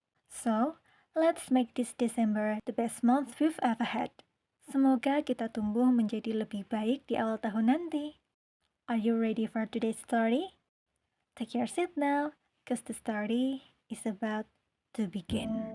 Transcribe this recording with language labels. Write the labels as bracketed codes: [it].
[en] So, let's make this December the best month we've ever had. [id] Semoga kita tumbuh menjadi lebih baik di awal tahun nanti. [en] Are you ready for today's story? Take your seat now, because the story is about to begin.